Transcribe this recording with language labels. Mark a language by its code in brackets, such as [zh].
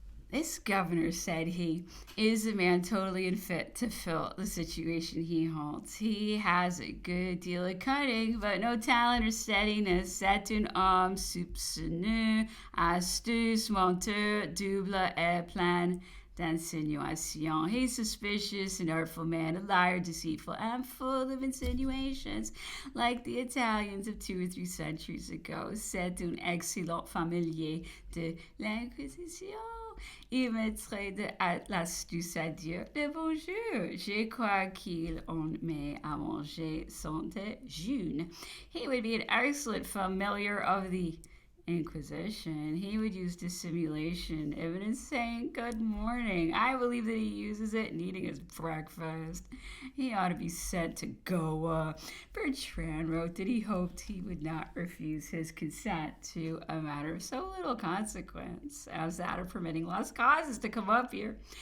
[en] This governor, said he, is a man totally unfit to fill the situation he holds. He has a good deal of cunning, but no talent or steadiness. [fr] C'est un homme soupçonneux, astuce, menteur, double et plein d'insinuation. [en] He's suspicious, an artful man, a liar, deceitful, and full of insinuations, like the Italians of 2 or 3 centuries ago. [fr] C'est un excellent familier de l'Inquisition. il mettrait de l'astuce à dire le bonjour. Je crois qu'il en met à manger son déjeuner. [en] He would be an excellent familiar of the Inquisition. He would use dissimulation, evidence saying good morning. I believe that he uses it in eating his breakfast. He ought to be sent to Goa. Bertrand wrote that he hoped he would not refuse his consent to a matter of so little consequence as that of permitting Las Casas to come up here.